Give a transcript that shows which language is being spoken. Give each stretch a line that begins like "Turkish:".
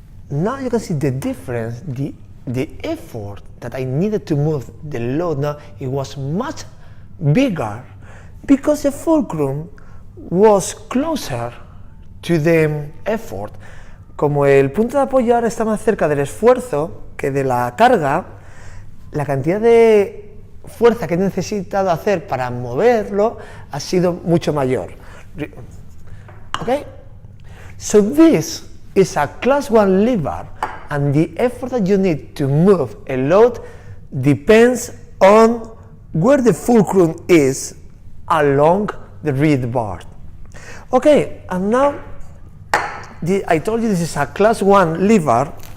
English: Now you can see the difference, the effort that I needed to move the load. Now it was much bigger because the fulcrum was closer to the effort.
Spanish: Como el punto de apoyo ahora está más cerca del esfuerzo que de la carga, la cantidad de fuerza que he necesitado hacer para moverlo ha sido mucho mayor.
English: Okay? So this is a class 1 lever, and the effort that you need to move a load depends on where the fulcrum is along the reed bar. Okay, and now I told you this is a class 1 lever.